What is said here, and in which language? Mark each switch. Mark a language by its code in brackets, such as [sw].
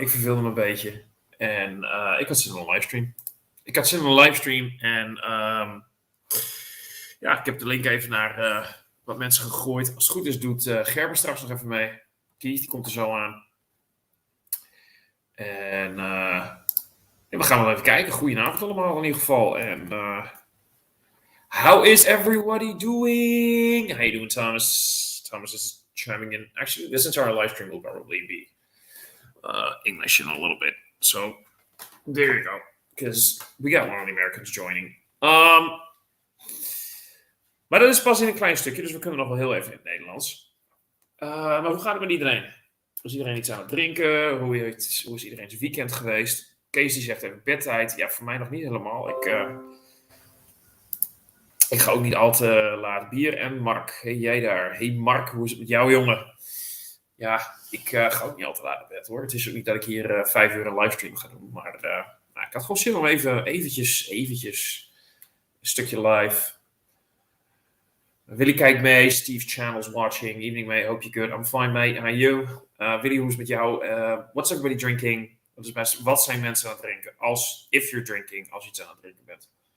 [nl] Ik verveelde me een beetje. En ik had zin in een livestream. En ja, ik heb de link even naar wat mensen gegooid. Als het goed is doet Gerber straks nog even mee. Keith, die komt er zo aan. En we gaan wel even kijken. Goedenavond allemaal in ieder geval. [en] En how is everybody doing? How you doing, Thomas? Thomas is chiming in. Actually, this entire live stream will probably be English in a little bit. So there you go. Because we got one of the Americans joining. [nl] Maar dat is pas in een klein stukje, dus we kunnen nog wel heel even in het Nederlands. Maar hoe gaat het met iedereen? Is iedereen iets aan het drinken? Hoe is iedereen zijn weekend geweest? Kees die zegt even bedtijd. Ja, voor mij nog niet helemaal. Ik ga ook niet al te laat bier. En Mark, hey, jij daar. Hey Mark, hoe is het met jou, jongen? Ja, ik ga ook niet al te laat naar bed, hoor. Het is ook niet dat ik hier 5 uur een livestream ga doen. Maar ik had gewoon zin om eventjes een stukje live. Willy kijkt mee. [en] Steve Channel's watching. Evening, mate. Hope you're good. I'm fine, mate. How are you? [nl] Willy, hoe is het met jou? [en] What's everybody drinking? [nl] Wat zijn mensen aan het drinken? [en] If you're drinking, [nl] als je iets aan het drinken bent.